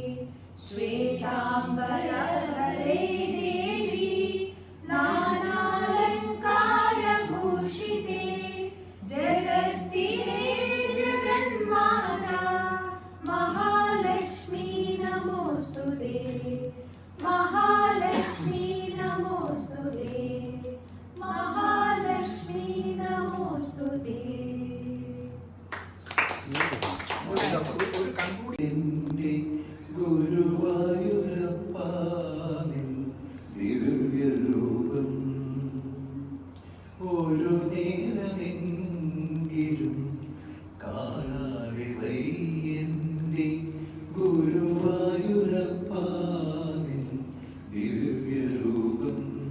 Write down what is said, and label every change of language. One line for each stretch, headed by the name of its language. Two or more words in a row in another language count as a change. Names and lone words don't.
Sanskrit: श्वेताम्बरधरे देवी नानालङ्कारभूषिते, जगस्थिते जगन्माता महालक्ष्मी नमोस्तुते, महालक्ष्मी नमोस्तुते, महालक्ष्मी नमोस्तुते.
Malayalam: ഗുരുവായൂരപ്പ നിൻ ദിവ്യരൂപം ഒരു നേരമെങ്കിലും കാണാതെ വയ്യന്റെ ഗുരുവായൂരപ്പ നിൻ ദിവ്യരൂപം